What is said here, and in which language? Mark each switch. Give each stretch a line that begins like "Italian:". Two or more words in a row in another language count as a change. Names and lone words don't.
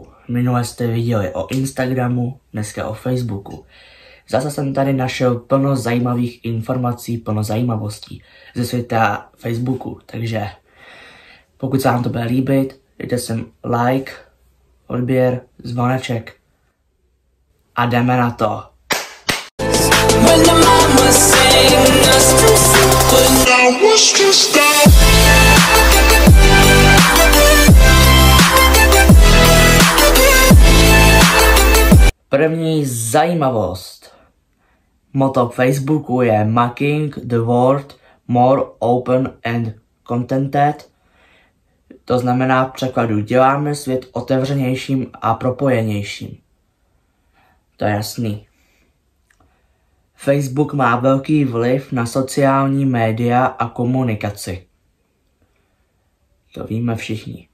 Czech: Minule jste viděli o Instagramu, dneska o Facebooku. Zase jsem tady našel plno zajímavých informací, plno zajímavostí ze světa Facebooku, takže pokud se vám to bude líbit, dejte sem like, odběr, zvoneček a jdeme na to.
English: When the mama sang us to sleep, but now was just that.
Czech: První zajímavost. Motto Facebooku je
English: Making the world more open and contented.
Czech: To znamená v překladu děláme svět otevřenějším a propojenějším. To je jasný. Facebook má velký vliv na sociální média a komunikaci. To víme všichni.